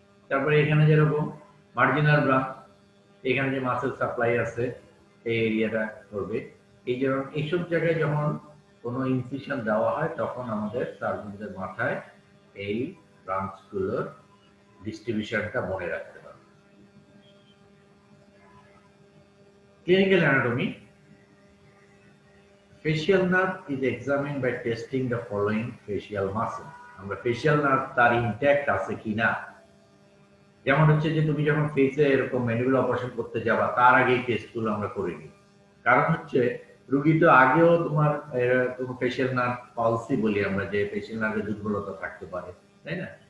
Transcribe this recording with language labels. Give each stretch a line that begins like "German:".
Bangla: তারপরে এখানে যেরকম মার্জিনাল ব্রাঞ্চ, এখানে যে মাসেল সাপ্লাই আছে এই এরিয়াটা করবে। এই যেমন এইসব জায়গায় যখন কোনো ইনফিউশন দেওয়া হয় তখন আমাদের সার্জনদের মাথায় এই ব্রাঞ্চগুলোর ডিস্ট্রিবিউশনটা মনে রাখতে হবে।
English: Clinical anatomy, facial nerve is examined by testing the following facial muscle.
Bangla: আমরা facial nerve তার ইনট্যাক্ট আছে কিনা, যেমন হচ্ছে যে তুমি যখন ফেসে এরকম ম্যানুয়াল অপারেশন করতে যাবা তার আগে এই টেস্টগুলো আমরা করে নিই। কারণ হচ্ছে রোগী তো আগেও তোমার ফেশিয়াল নার্ভ পালসি বলি আমরা, যে ফেশিয়াল নার্ভের দুর্বলতা থাকতে পারে, তাই না?